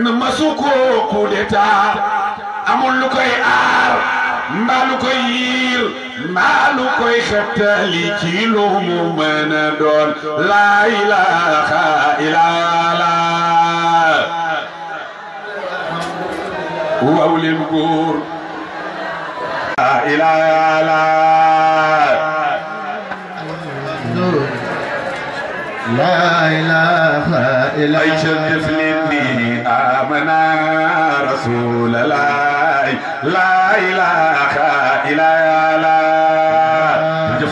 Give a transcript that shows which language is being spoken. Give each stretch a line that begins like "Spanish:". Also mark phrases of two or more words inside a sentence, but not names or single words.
Wolof: masu ko
French: coup d'état
Wolof: amul lu koy aar mbaa lu koy yiir mbaa lu koy xettali ci lu mu mën a doon
Arabic: لا إله إلا الله
Wolof: waaw leen góor
Arabic: لا إله لا إله إلا الله يشرف لي آمنا رسول الله لا إله إلا الله